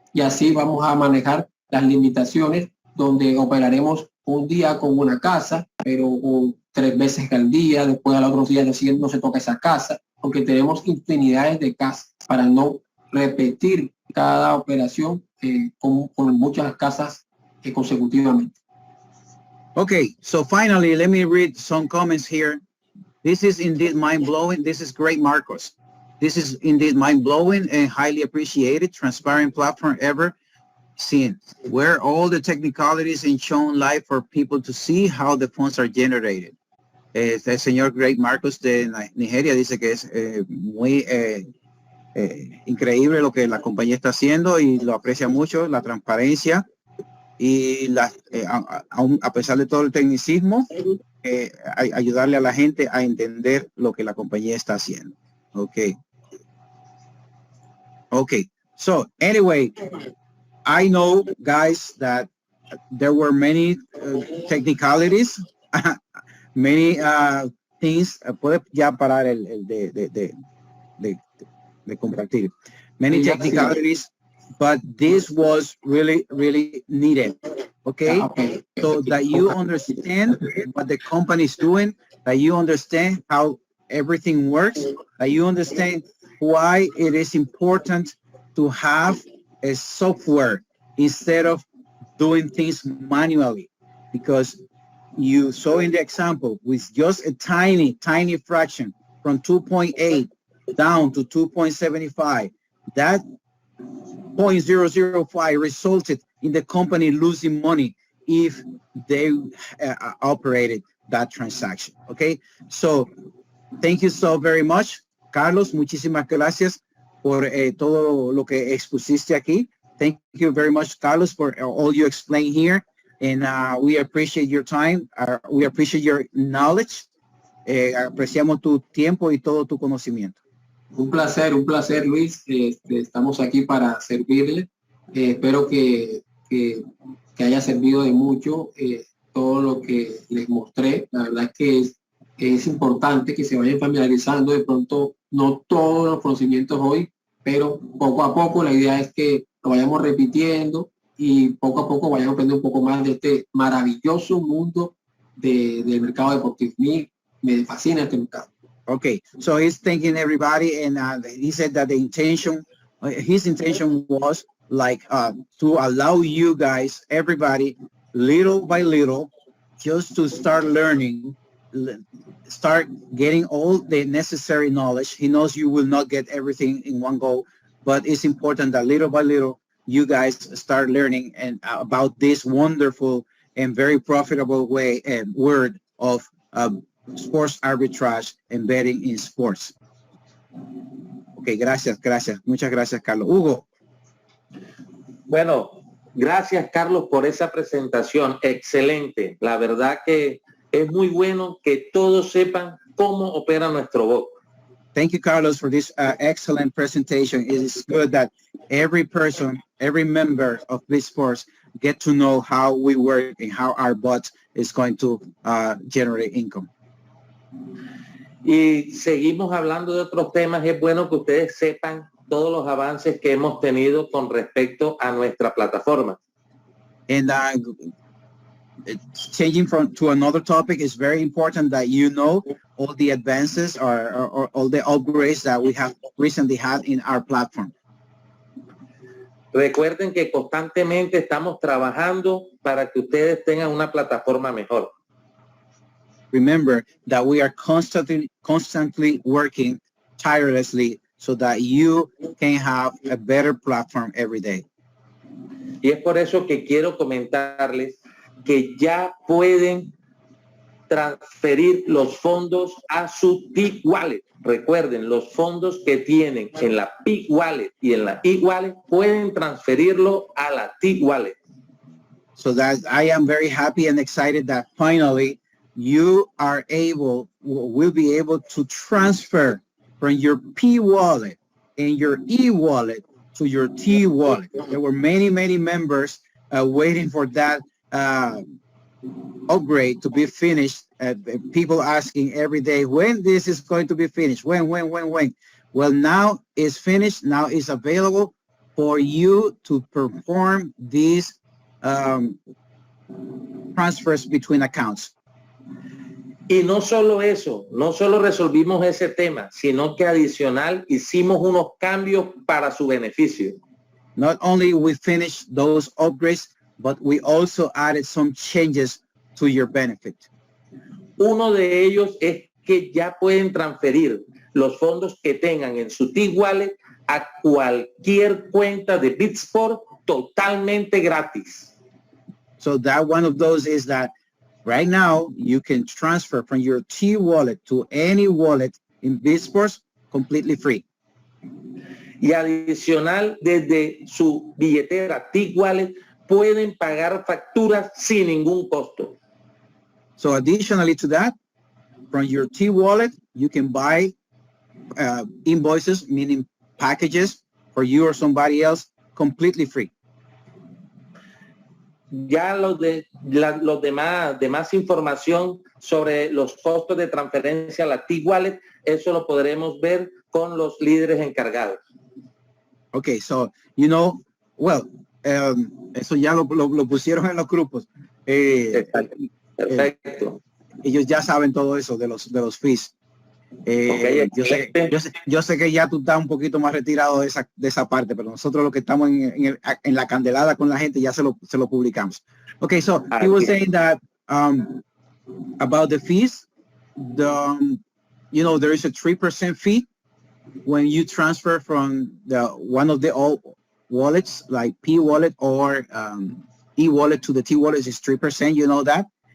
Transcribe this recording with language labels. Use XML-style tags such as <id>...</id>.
<es>Y así vamos a manejar las limitaciones, donde operaremos un día con una casa, pero 3 veces al día, después al otro día siguiente no se toca esa casa, porque tenemos infinidades de casas para no repetir cada operación con muchas casas consecutivamente.</es> <en>Okay, so finally, let me read some comments here. This is indeed mind-blowing. This is great, Marcos. This is indeed mind-blowing and highly appreciated, transparent platform ever seen, where all the technicalities and shown live for people to see how the funds are generated.</en> <es>El señor Great Marcos de Nigeria dice que es muy increíble lo que la compañía está haciendo y lo aprecia mucho, la transparencia y a pesar de todo el tecnicismo, ayudarle a la gente a entender lo que la compañía está haciendo.</es> <en>Okay. So anyway, I know, guys, that there were many technicalities, many things.</en> <es>Puede ya parar el de compartir.</es> <en>Many technicalities, but this was really needed. Okay, so that you understand what the company is doing, that you understand how everything works, that you understand why it is important to have a software instead of doing things manually, because you saw in the example with just a tiny fraction from 2.8 down to 2.75, that 0.005 resulted in the company losing money if they operated that transaction. Okay, so thank you so very much, Carlos.</en> <es>Muchísimas gracias por todo lo que expusiste aquí.</es> <en>Thank you very much, Carlos, for all you explained here, and we appreciate your time. We appreciate your knowledge.</en> <es>Apreciamos tu tiempo y todo tu conocimiento. Un placer, Luis. Estamos aquí para servirle. Espero que haya servido de mucho todo lo que les mostré. La verdad es que es importante que se vayan familiarizando. De pronto, no todos los conocimientos hoy, pero poco a poco la idea es que lo vayamos repitiendo y poco a poco vayamos aprendiendo un poco más de este maravilloso mundo del mercado deportivo. Me fascina este mercado.</es> <en>Okay, so he's thanking everybody, and he said that his intention was like to allow you guys, everybody, little by little, just to start learning, start getting all the necessary knowledge. He knows you will not get everything in one go, but it's important that little by little, you guys start learning and about this wonderful and very profitable way and word of sports arbitrage and betting in sports.</en> <es>Ok, gracias. Muchas gracias, Carlos. Hugo. Bueno, gracias, Carlos, por esa presentación. Excelente. La verdad que es muy bueno que todos sepan cómo opera nuestro bot.</es> <en>Thank you, Carlos, for this excellent presentation. It is good that every person, every member of this sports get to know how we work and how our bot is going to generate income.</en> <es>Y seguimos hablando de otros temas. Es bueno que ustedes sepan todos los avances que hemos tenido con respecto a nuestra plataforma.</es> <en>And changing to another topic, is very important that you know all the advances or all the upgrades that we have recently had in our platform.</en> <es>Recuerden que constantemente estamos trabajando para que ustedes tengan una plataforma mejor.</es> <en>Remember that we are constantly working tirelessly so that you can have a better platform every day.</en> <es>Y es por eso que quiero comentarles que ya pueden transferir los fondos a su 𝗕wallet. Recuerden, los fondos que tienen en la 𝗕wallet y en la 𝗕wallet pueden transferirlo a la 𝗕wallet.</es> <en>So that I am very happy and excited that finally you will be able to transfer from your 𝗕wallet and your 𝗕wallet to your 𝗕wallet. There were many members waiting for that upgrade to be finished. People asking every day when this is going to be finished. When? Well, now it's finished. Now it's available for you to perform these transfers between accounts.</en> <es>Y no solo eso, no solo resolvimos ese tema, sino que adicional hicimos unos cambios para su beneficio.</es> <en>Not only we finished those upgrades, but we also added some changes to your benefit.</en> <es>Uno de ellos es que ya pueden transferir los fondos que tengan en su 𝗕wallet a cualquier cuenta de BitSport totalmente gratis.</es> <en>So that one of those is that right now you can transfer from your 𝗕wallet to any wallet in BitSports completely free.</en> <es>Y adicional, desde su billetera 𝗕wallet pueden pagar facturas sin ningún costo.</es> <en>So additionally to that, from your 𝗕wallet, you can buy invoices, meaning packages for you or somebody else, completely free.</en> <es>Ya los demás información sobre los costos de transferencia a la 𝗕wallet, eso lo podremos ver con los líderes encargados.</es> <en>Okay, so, you know, well,</en> <es>eso ya lo pusieron en los grupos. Perfecto. Ellos ya saben todo eso de los fees.</es> <en>Okay,</en> <es>yo sé que ya tú estás un poquito más retirado de esa parte, pero nosotros los que estamos en la candelada con la gente ya se lo publicamos.</es> <en>Okay, so he was saying that about the fees, you know, there is a 3% fee when you transfer from one of the old wallets like 𝗕wallet or 𝗕wallet to the 𝗕wallet is 3%, you know that.</en>